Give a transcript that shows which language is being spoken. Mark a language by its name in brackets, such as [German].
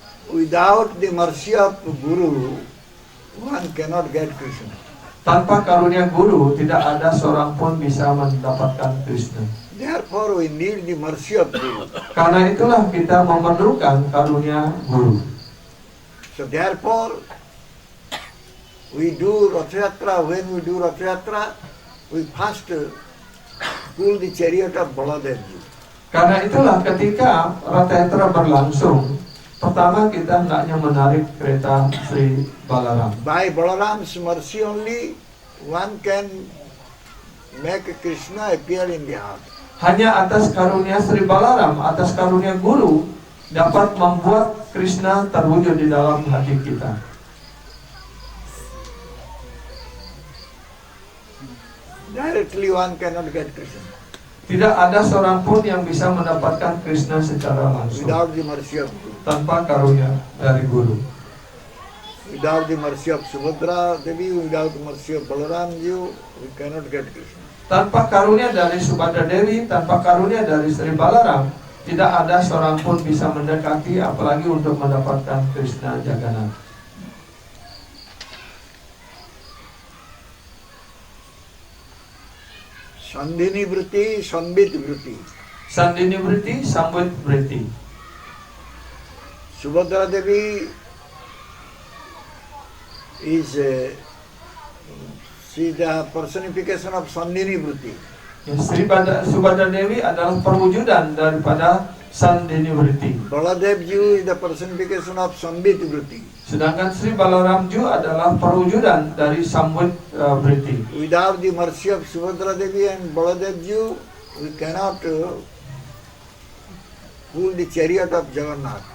[English] Without the mercy of Guru, one cannot get Krishna. [Indonesian] Tanpa karunia guru, tidak ada seorang pun bisa mendapatkan Krishna. [English] Therefore, we need the mercy of Guru. [Indonesian] Karena itulah kita memerlukan karunia guru. [English] So therefore, we do Rath Yatra. When we do Rath Yatra, we first pull the chariot of Baladevji. [Indonesian] Karena itulah ketika Ratha Yatra berlangsung, pertama kita hendaknya menarik kereta Sri Balaram. [English] By Balaram's mercy only, one can make Krishna appear in the heart. [Indonesian] Hanya atas karunia Sri Balaram, atas karunia guru, dapat membuat Krishna terwujud di dalam hati kita. [English] Directly one cannot get Krishna. [Indonesian] Tidak ada seorang pun yang bisa mendapatkan Krishna secara langsung [English] Without the mercy of Guru. [Indonesian] tanpa karunia dari guru. [English] Without the mercy of Subhadra Devi, without the mercy of Balaram Ji, we cannot get Krishna. [Indonesian] Tanpa karunia dari Subhadra Dewi, tanpa karunia dari Sri Balaram, tidak ada seorang pun bisa mendekati, apalagi untuk mendapatkan Krishna Jagannath. [Sanskrit] Sandhini Vritti, Sambit Vritti. Sandini Vritti, Sambit Vritti. [English] Subhadra Devi is she the personification of Sandhini Vritti. [Indonesian] Ya, Subhadra Dewi adalah perwujudan daripada Sandini Vritti. [English] Baladevji is the personification of Sambit Vritti. [Indonesian] Sedangkan Sri Balaramju adalah perwujudan dari Sambit Vritti. [English] Without the mercy of Subhadra Devi and Baladevji, we cannot pull the chariot of Jagannath.